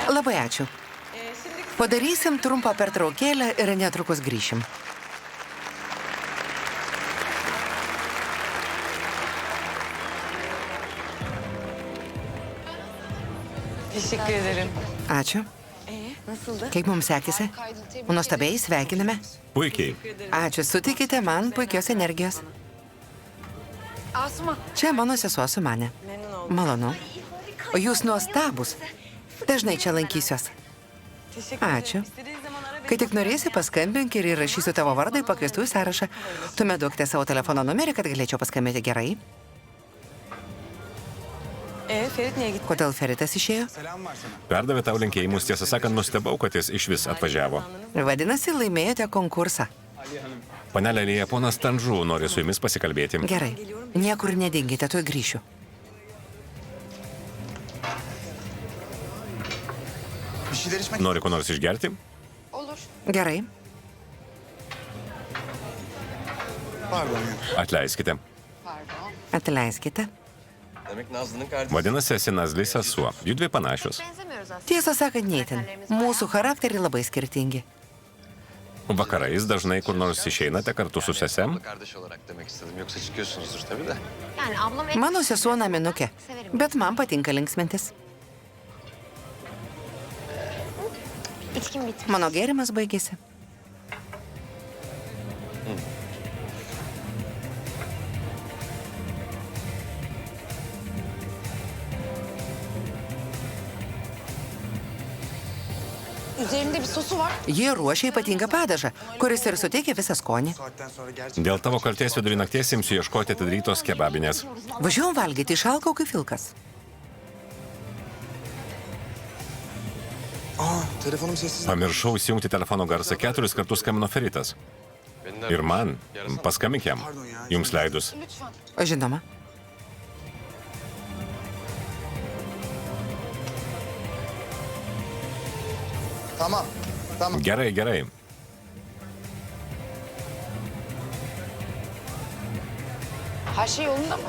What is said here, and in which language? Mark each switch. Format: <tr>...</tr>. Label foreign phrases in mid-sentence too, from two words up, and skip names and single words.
<lt>Labai ačiū. Padarysim trumpą pertraukėlę ir netrukus grįšim.</lt> <tr>Teşekkür ederim.</tr> <lt>Ačiū.</lt> <tr>Nasıldı?</tr> <lt>Kaip mums sekėsi? Nuostabiai sveikiname. Puikiai. Ačiū, sutikite man puikios energijos. Asuman. Čia mano sesuo su mane.</lt> <tr>Memnun oldum.</tr> <lt>Malonu. O jūs nuostabus. Dažnai čia lankysiuos.</lt> <tr>Teşekkür</tr> <lt>Ačiū.</lt> <tr>İstediğin zaman ara beni.</tr> <lt>Kai tik norėsi, paskambink ir įrašysiu tavo vardą į pakviestųjų sąrašą. Tuomet duokite savo telefono numerį, kad galėčiau paskambinti gerai.</lt> <tr>Ferit niye gitti?</tr> <lt>Kodėl Feritas išėjo?</lt> <tr>Selam var sana.</tr> <lt>Perdavė tau linkėjimus, tiesą sakant, nustebau, kad jis iš vis atvažiavo. Vadinasi, laimėjote konkursą. Panelė Lėja, ponas Tanžu nori su jumis pasikalbėti. Gerai. Niekur nedingite, tuoj grįšiu.</lt> <tr>Bir şeyler içmek...</tr> <lt>Nori ko nors išgerti?</lt> <tr>Olur.</tr> <lt>Gerai.</lt> <tr>Pardon ya.</tr> <lt>Atleiskite.</lt> <tr>Pardon.</tr> <lt>Atleiskite. Vadinasi, esi Nazli sesuo. Judvi panašios. Tiesą sakant, neįtin. Mūsų charakteriai labai skirtingi. Vakarais dažnai kur nors išeinate kartu su sesem.</lt> <tr>Kardeş olarak demek istedim. Yoksa çıkıyorsunuzdur tabii de. Yani ablam</tr> <lt>Mano sesuo naminukė, bet man patinka linksmintis.</lt> <tr>içkim bitmiş.</tr> <lt>Mano gėrimas baigėsi.</lt> <tr>Üzerinde bir sosu var.</tr> <lt>Jie ruošia ypatingą padažą, kuris ir suteikia visą skonį.</lt> <tr>Saatten sonra gerçekten...</tr> <lt>Dėl tavo kalties vidurį nakties imsiu ieškoti atidarytos kebabinės. Važiuojam valgyti, išalkau kaip vilkas.</lt> <tr>Aa, telefonum sessiz.</tr> <lt>Pamiršau įsijungti telefono garsą, 4 kartus skambino Feritas. Ir man, paskambink jam, jums leidus.</lt> <tr>Lütfen.</tr> <lt>Žinoma.</lt> <tr>Tamam. Tamam.</tr> <lt>Gerai, gerai.</lt> <tr>Her şey yolunda mı?</tr>